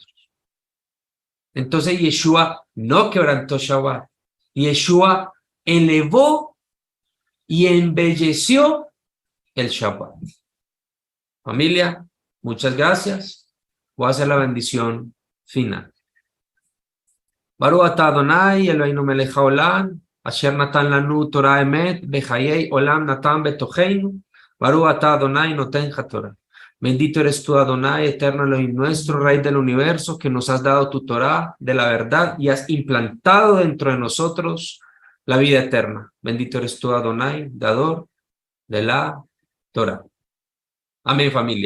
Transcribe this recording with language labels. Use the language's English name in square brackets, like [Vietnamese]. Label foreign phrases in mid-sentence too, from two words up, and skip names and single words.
[Spanish] Entonces Yeshua no quebrantó Shabbat, Yeshua elevó y embelleció el Shabbat. Familia, muchas gracias. Voy a hacer la bendición final. [Hebrew] ברוך אתה אדוני אלוהינו מלך העולם, אשר נתן לנו תורת אמת, וחיי עולם נטע בתוכנו. ברוך אתה אדוני נותן התורה. [Spanish] Bendito eres tú, Adonai, eterno Elohim nuestro, Rey del universo, que nos has dado tu Torah de la verdad y has implantado dentro de nosotros la vida eterna. Bendito eres tú, Adonai, dador de la Torah. Amén, familia.